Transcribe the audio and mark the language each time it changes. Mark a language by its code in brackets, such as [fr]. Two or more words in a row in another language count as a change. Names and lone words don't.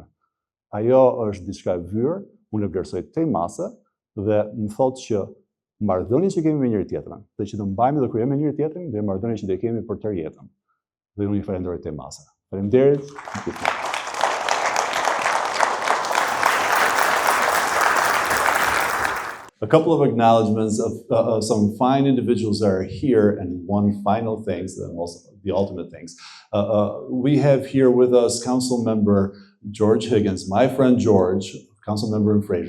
[sq] Ajo është diçka e vyer, unë e vlerësoj tej mase dhe më thotë që marrëdhënien që kemi me njëri tjetrin, dhe që të mbajmë dhe kur jemi me njëri tjetrin, dhe marrëdhënien që do kemi për tërë jetën. Dhe unë ju falenderoj tej mase. Faleminderit. [en] A couple of acknowledgements of some fine individuals that are here, and one final thing, the ultimate things. We have here with us Council Member George Higgins, my friend George, Council Member in Fraser.